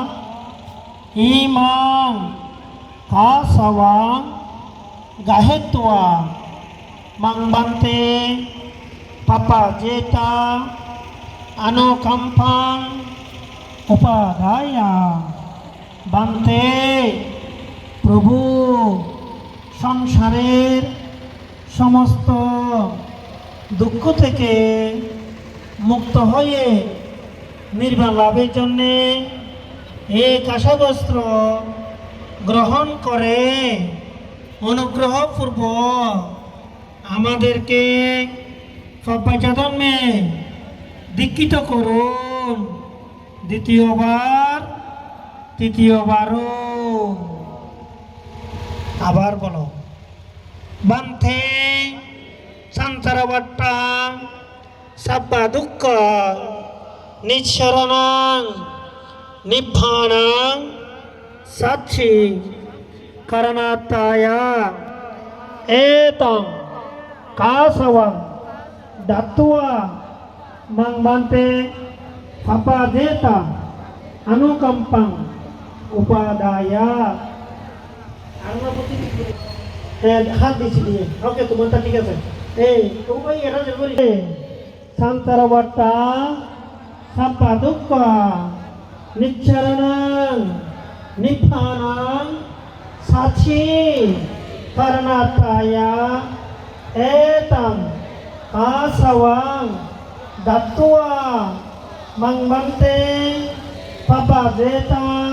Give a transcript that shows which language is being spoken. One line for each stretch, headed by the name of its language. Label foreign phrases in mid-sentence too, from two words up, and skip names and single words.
Pali: Imang Kasavang Gahetwa Mang Bante Papa Jeta Anokampang Upadaya Bante প্রভু
Bangla: সংসারের সমস্ত দুঃখ থেকে মুক্ত হয়ে নির্বাণ লাভের জন্যে এই কাশাবস্ত্র গ্রহণ করে অনুগ্রহপূর্বক আমাদেরকে পাব্বাজ্যা জন্মে দীক্ষিত করুন। দ্বিতীয়বার তৃতীয়বারও আবার বলো বান্তে
Pali: Samsara Vatta Sabba Dukkha Niccharanang Nibbhanang Sachi Karanataya Etang Kasavang Dattva Mang Bante Papa Jeta Anukampang Upadaya
Bangla: হাত দিচ্ছি দিয়ে ওকে তোমারটা ঠিক আছে এই তোমার এটা যে করি
Pali: Samsara Vatta Sabba Dukkha Niccharanang Nibbhanang Sachi Karanataya Etang Kasavang Dattva Mang Bante Papa Jeta